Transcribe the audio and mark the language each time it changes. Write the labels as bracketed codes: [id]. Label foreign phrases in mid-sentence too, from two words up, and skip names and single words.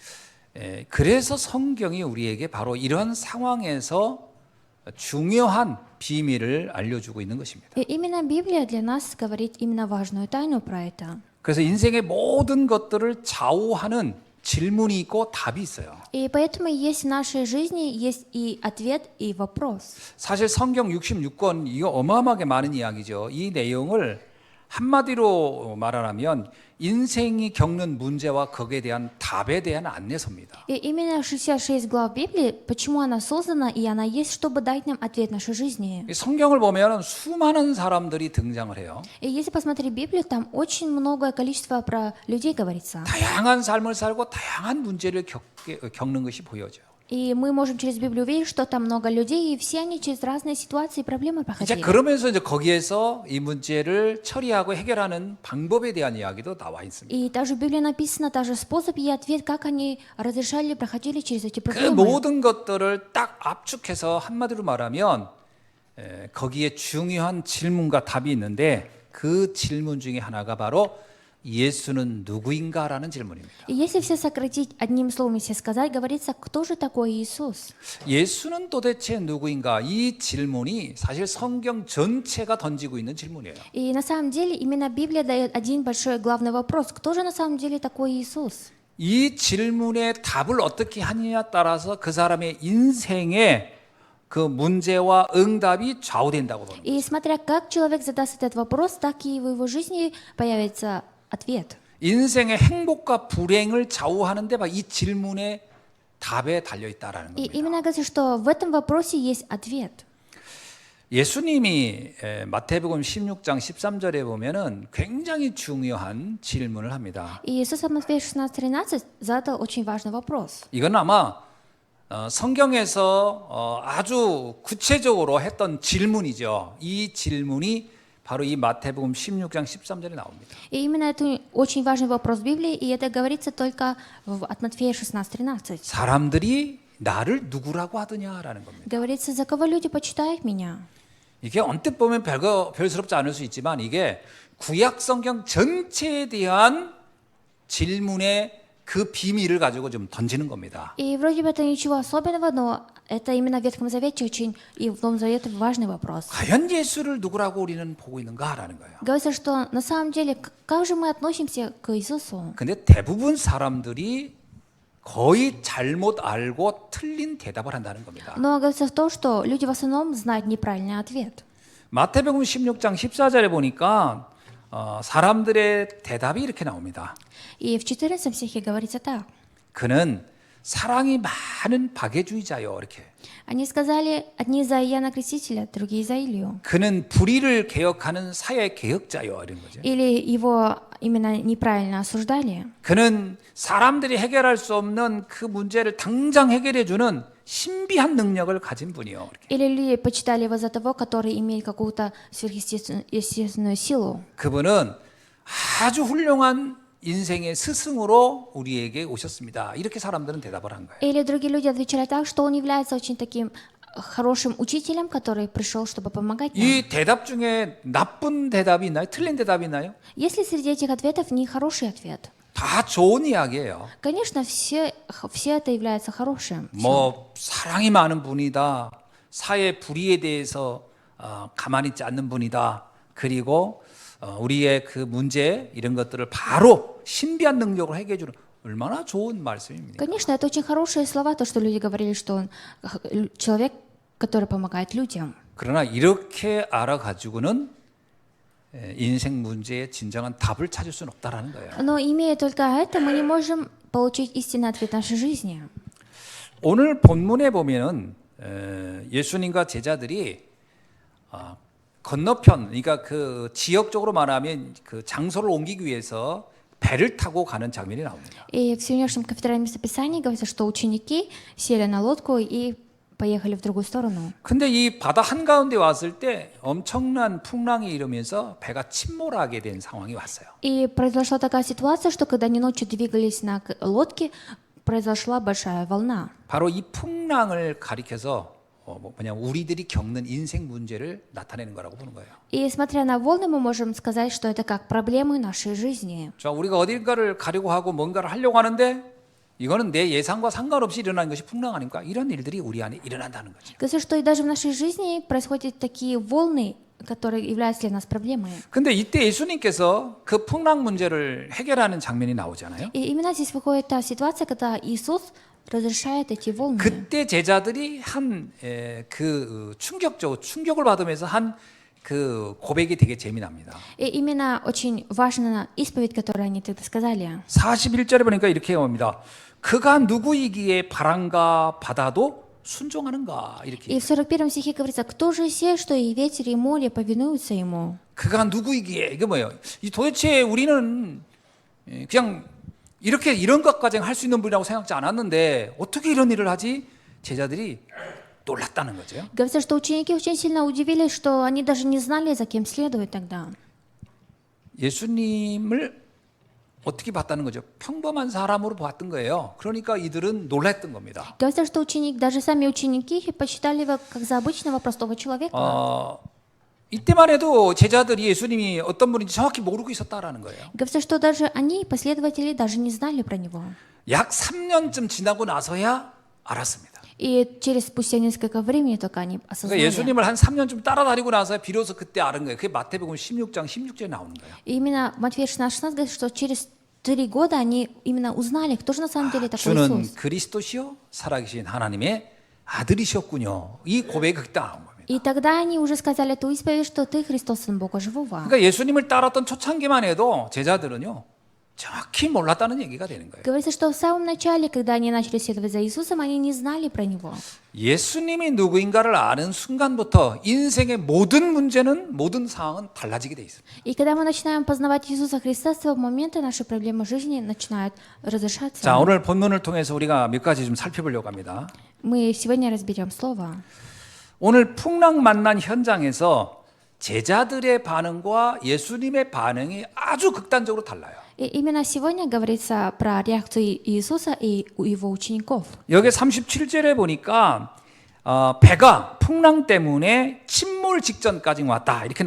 [ko] 그래서 성경이 우리에게 바로 이런 상황에서 중요한 비밀을 알려주고 있는 것입니다. [ru] И именно Библия для нас говорит именно важную тайну про это. [ko] 그래서 인생의 모든 것들을 좌우하는 질문이 있고 답이 있어요. [ru] И поэтому есть в нашей жизни есть и ответ, и вопрос. [ko] 사실 성경 66권 이거 어마어마하게 많은 이야기죠. 이 내용을 한마디로 말하면 인생이 겪는 문제와 거기에 대한 답에 대한 안내서입니다. [ru] И именно 66 глав Библии, почему она создана, и она есть, чтобы дать нам ответ в нашей жизни. [ko] 성경을 보면 수많은 사람들이 등장을 해요. [ru] И если посмотреть Библию, там очень многое количество про людей говорится. [ko] 다양한 삶을 살고 다양한 문제를 겪는 것이 보여져요. [ru] И мы можем через Библию увидеть, что там много людей, и все они через разные ситуации и проблемы [ko] 이제 [ru] проходили. [ko] 그러면서 이제 거기에서 이 문제를 처리하고 해결하는 방법에 대한 이야기도 나와 있습니다. [ru] И также в Библии написано даже способ и ответ, как они разрешали, проходили через эти 그 проблемы. [ko] 모든 것들을 딱 압축해서 한마디로 말하면 거기에 중요한 질문과 답이 있는데 그 질문 중에 하나가 바로 예수는 누구인가라는 질문입니다. [ru] И если все сократить одним словом, если сказать, говорится, кто же такой Иисус? [ko] 예수는 도대체 누구인가? 이 질문이 사실 성경 전체가 던지고 있는 질문이에요. [ru] И на самом деле именно Библия дает один большой главный вопрос. Кто же на самом деле такой Иисус? [ko] 이 질문의 답을 어떻게 하느냐에 따라서 그 사람의 인생의 그 문제와 응답이 좌우된다고 보는 거예요. [ru] И смотря как человек задаст этот вопрос, так и в его жизни появится ответ. [ko] 인생의 행복과 불행을 좌우하는데 막 이 질문의 답에 달려 있다라는 [ru] И [ko] 겁니다. [ru] именно говорится, что в этом вопросе есть ответ. [ko] 예수님이 마태복음 16장 13절에 보면은 굉장히 중요한 질문을 합니다. [ru] И Иисус в Матфея 16:13 задал очень важный вопрос. [ko] 이건 아마 성경에서 아주 구체적으로 했던 질문이죠. 이 질문이 바로 이 마태복음 16장 13절에 나옵니다. [ru] И именно это очень важный вопрос в Библии, и это говорится только от Матфея 16:13. [ko] 사람들이 나를 누구라고 하더냐라는 겁니다. [ru] Говорится, за кого люди почитают меня? [ko] 이게 언뜻 보면 별스럽지 않을 수 있지만 이게 구약 성경 전체에 대한 질문의 그 비밀을 가지고 좀 던지는 겁니다. [ru] И вроде бы это ничего особенного, но это именно в Ветхом Завете очень и в Новом Завете важный вопрос. [ko] 과연 예수를 누구라고 우리는 보고 있는가라는 거예요. [ru] Говорится, что на самом деле, как же мы относимся к Иисусу? [ko] 근데 대부분 사람들이 거의 잘못 알고 틀린 대답을 한다는 겁니다. [ru] Но говорится в том, что люди в основном знают неправильный ответ. [ko] 마태복음 16장 14절에 보니까 사람들의 대답이 이렇게 나옵니다. [ru] И в 14 стихе говорится так. [ko] 그는 사랑이 많은 박애주의자요 이렇게. [ru] Они сказали, одни за Иоанна Крестителя, другие за Илью. [ko] 그는 불의를 개혁하는 사회 개혁자요 이런 거죠. [ru] Или его именно неправильно осуждали. [ko] 그는 사람들이 해결할 수 없는 그 문제를 당장 해결해 주는 신비한 능력을 가진 분이요. 이렇게. [ru] Или люди почитали его за того, который имеет какую-то сверхъестественную силу. [ko] 그분은 아주 훌륭한 인생의 스승으로 우리에게 오셨습니다. 이렇게 사람들은 대답을 한 거예요. [ru] Или другие люди отвечали так, что он является очень таким хорошим учителем, который пришел, чтобы помогать нам. [ko] 이 대답 중에 나쁜 대답이 있나요? 틀린 대답이 있나요? [ru] Есть ли среди этих ответов не хороший ответ? [ko] 다 좋은 이야기예요. [ru] Конечно, все это является хорошим. [ko] 뭐 사랑이 많은 분이다. 사회 불의에 대해서 가만히 있지 않는 분이다. 그리고 우리의 그 문제 이런 것들을 바로 신비한 능력으로 해결해 주는 얼마나 좋은 말씀입니까? [ru] Конечно, это очень хорошие слова, то, что люди говорили, что он человек, который помогает людям. [ko] 그러나 이렇게 알아가지고는 인생 문제의 진정한 답을 찾을 수는 없다라는 거예요. [ru] Но имея только это, мы не можем получить истинный ответ нашей жизни. [ko] 오늘 본문에 보면은 예수님과 제자들이 건너편, 그러니까 그 지역적으로 말하면 그 장소를 옮기기 위해서 배를 타고 가는 장면이 나옵니다. [ru] И в сегодняшнем кафедральном местописании говорится, что ученики сели на лодку и поехали в другую сторону. [ko] 근데 이 바다 한가운데 왔을 때 엄청난 풍랑이 일으면서 배가 침몰하게 된 상황이 왔어요. [ru] И произошла такая ситуация, что когда они ночью двигались на лодке, произошла большая волна. [ko] 바로 이 풍랑을 가리켜서 그냥 우리들이 겪는 인생 문제를 나타내는 거라고 보는 거예요. [ru] И смотря на волны, мы можем сказать, что это как проблемы нашей жизни. [ko] 자, 우리가 어딘가를 가려고 하고 뭔가를 하려고 하는데 이거는 내 예상과 상관없이 일어나는 것이 풍랑 아닙니까? 이런 일들이 우리 안에 일어난다는 거죠. [ru] Говорится, что и даже в нашей жизни происходят такие волны, которые являются для нас проблемой. [ko] 근데 이때 예수님께서 그 풍랑 문제를 해결하는 장면이 나오잖아요. [ru] И именно здесь выходит та ситуация, когда Иисус разрешает эти волны. [ko] 그때 제자들이 한 그 충격을 받으면서 한 그 고백이 되게 재미납니다. [ru] И именно очень важна исповедь, которую они тогда сказали. [ko] 41절에 보니까 이렇게 옵니다. 그가 누구이기에 바람과 바다도 순종하는가 이렇게. [ru] И в 41 стихе говорится, кто же сей, что и ветер, и море повинуются ему? [ko] 그가 누구이기에 이게 뭐예요? 이 도대체 우리는 그냥 이렇게 이런 것까지 할 수 있는 분이라고 생각지 않았는데 어떻게 이런 일을 하지? 제자들이 놀랐다는 거죠. [ru] Говорится, что ученики очень сильно удивились, что они даже не знали, за кем следуют тогда. [ko] 예수님을 어떻게 봤다는 거죠? 평범한 사람으로 봤던 거예요. 그러니까 이들은 놀랐던 겁니다. [ru] Говорится, что даже сами ученики посчитали его как за обычного простого человека. [ko] 이때만 해도 제자들이 예수님이 어떤 분인지 정확히 모르고 있었다라는 거예요. [ru] Говорится, что даже они, последователи, даже не знали про него. [ko] 약 3년쯤 지나고 나서야 알았습니다. [ru] И спустя несколько времени только они [ko] 그러니까 [ru] осознали. [ko] 예수님을 한 3년쯤 따라다니고 나서 비로소 그때 알은 거예요. 그게 마태복음 16장 16절에 나오는 거예요. [ru] И именно в Матфея 16:16 говорит, что через 3 года они именно узнали, кто же на самом деле такой [ko] 주는 [ru] Иисус. [ko] 그리스도시요 살아계신 하나님의 아들이셨군요. 이 고백이 그때 나온 겁니다. [ru] И тогда они уже сказали ту исповедь, что ты Христос, Сын Бога Живого. [ko] 그러니까 예수님을 따랐던 초창기만 해도 제자들은요 정확히 몰랐다는 얘기가 되는 거예요. [ru] Говорится, что в самом начале, когда они начали следовать за Иисусом, они не знали про Него. [ko] 예수님이 누구인가를 아는 순간부터 인생의 모든 문제는 모든 상황은 달라지게 돼 있습니다. [ru] И когда мы начинаем познавать Иисуса Христа, с того момента наши проблемы жизни начинают разрешаться. [ko] 자, 오늘 본문을 통해서 우리가 몇 가지 좀 살펴보려고 합니다. [ru] Мы сегодня разберем слово. [ko] 오늘 풍랑 만난 현장에서 제자들의 반응과 예수님의 반응이 아주 극단적으로 달라요. [ru] И именно сегодня говорится про реакцию Иисуса и Его учеников. [ko] 여기 37절에 보니까 배가 풍랑 때문에 침몰 직전까지 왔다 이렇게 나오거든요.